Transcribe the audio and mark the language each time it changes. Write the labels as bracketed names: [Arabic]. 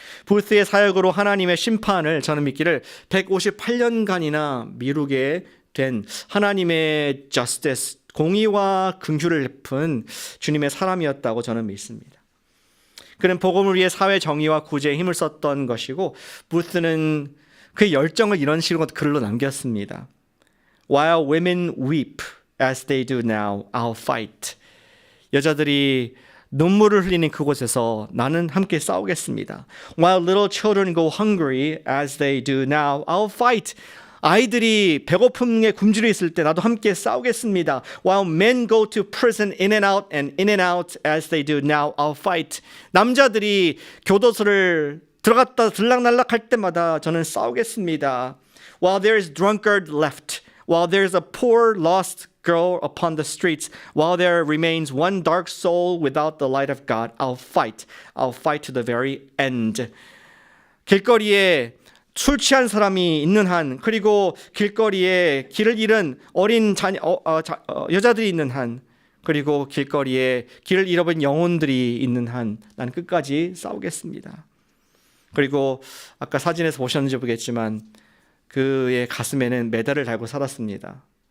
[Korean] 부스의 사역으로 하나님의 심판을 저는 믿기를 158년간이나 미루게 된 하나님의 justice, 공의와 긍휼을 베푼 주님의 사람이었다고 저는 믿습니다. 그는 복음을 위해 사회 정의와 구제에 힘을 썼던 것이고 부스는 그의 열정을 이런 식으로 글로 남겼습니다. [English] While women weep as they do now, I'll fight. [Korean] 여자들이 눈물을 흘리는 그곳에서 나는 함께 싸우겠습니다. [English] While little children go hungry as they do now, I'll fight. [Korean] 아이들이 배고픔에 굶주려 있을 때 나도 함께 싸우겠습니다. [English] While men go to prison in and out as they do now, I'll fight. [Korean] 남자들이 교도소를 들어갔다 들락날락할 때마다 저는 싸우겠습니다. [English] While there is drunkard left, while there is a poor lost girl upon the streets, while there remains one dark soul without the light of God, I'll fight. I'll fight to the very end. [Korean] 길거리에 술 취한 사람이 있는 한, 그리고 길거리에 길을 잃은 어린 여자들이 있는 한, 그리고 길거리에 길을 잃어버린 영혼들이 있는 한, 나는 끝까지 싸우겠습니다. 그리고 아까 사진에서 보셨는지 모르겠지만 그의 가슴에는 메달을 달고 살았습니다.